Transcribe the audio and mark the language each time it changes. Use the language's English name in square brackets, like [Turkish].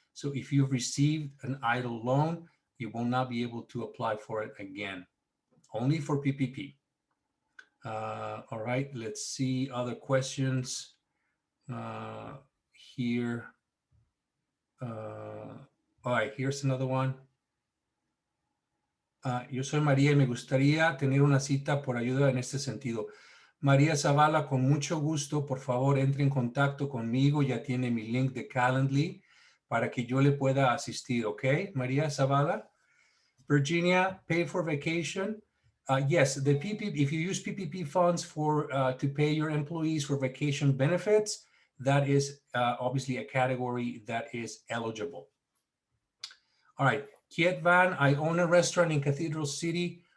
[English] So if you've received an idle loan, you will not be able to apply for it again, only for PPP. All right, let's see other questions here. All right, here's another one. [Spanish] Yo soy María y me gustaría tener una cita por ayuda en este sentido. María Zavala, con mucho gusto, por favor, entre en contacto conmigo. Ya tiene mi link de Calendly para que yo le pueda asistir, ¿ok? María Zavala. [English] Virginia, pay for vacation. Yes, the PPP, if you use PPP funds for to pay your employees for vacation benefits, that is obviously a category that is eligible. All right, Kiet Van, I own a restaurant in Cathedral City.